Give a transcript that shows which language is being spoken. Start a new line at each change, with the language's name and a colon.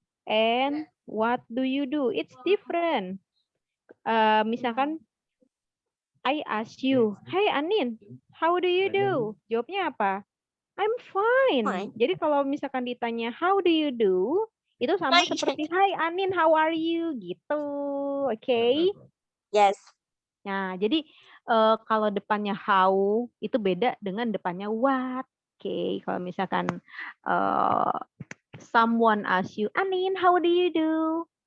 English: And what do you do? It's different.
Indonesian: Misalkan,
English: I ask you, hey Anin, how do you do?
Indonesian: Jawabnya apa?
English: I'm fine.
Indonesian: Jadi kalau misalkan ditanya,
English: how do you do?
Indonesian: Itu sama seperti,
English: hi Anin, how are you?
Indonesian: Gitu. Oke?
English: Yes.
Indonesian: Nah, jadi kalau depannya how, itu beda dengan depannya what.
English: Oke,
Indonesian: kalau misalkan
English: someone asks you, Anin, how do you do?